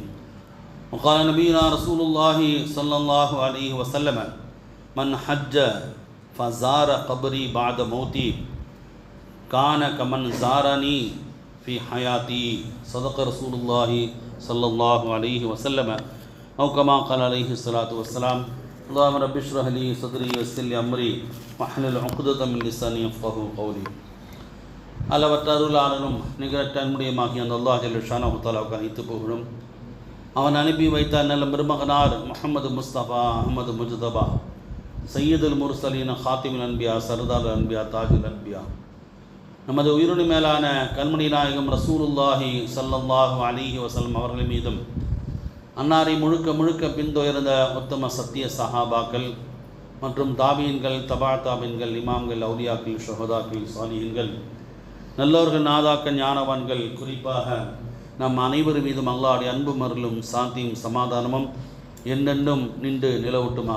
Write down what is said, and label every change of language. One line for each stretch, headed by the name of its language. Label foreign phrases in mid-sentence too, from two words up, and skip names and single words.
Arabic: وقال نبينا رسول الله صلى الله عليه وسلم: من حج فزار قبري بعد موتي كان كمن زارني في حياتي. صدق رسول الله صلى الله عليه وسلم أو كما قال عليه الصلاة والسلام. اللهم رب اشرح لي صدري ويسر لي أمري واحلل عقدة من لساني يفقهوا قولي.
Tamil: அளவற்ற அருளாளனும் நிகரற்ற அன்புடையமாகிய அந்த அல்லாஹ்
Arabic: جل شأنه تعالى
Tamil: அனைத்து புகழும். அவன் அனுப்பி வைத்த நல்ல பெருமகனார் முஹம்மது முஸ்தபா அஹ்மது முஜ்தபா
Arabic: سيد المرسلين خاتم الأنبياء
Tamil: சர்தார் அன்பியா
Arabic: تاج الأنبياء
Tamil: நமது உயிரினு மேலான கண்மணி நாயகம்
Arabic: رسول الله صلى الله عليه وسلم
Tamil: அவர்கள் மீதும் அன்னாரை முழுக்க பின்தொடர்ந்த உத்தம சத்திய சஹாபாக்கள் மற்றும் தாபீன்கள் தபா தாபீன்கள் இமாம்கள் அவுலியாக்கள் ஷுஹதாக்கள் சாலிஹீன்கள் நல்லோர்கள் நாதாக்கள் ஞானவான்கள் குறிப்பாக நம் அனைவர் மீதும் அல்லாஹ்வுடைய அன்பும் அருளும் சாந்தியும் சமாதானமும் என்னென்னும் நின்று நிலவட்டுமாக.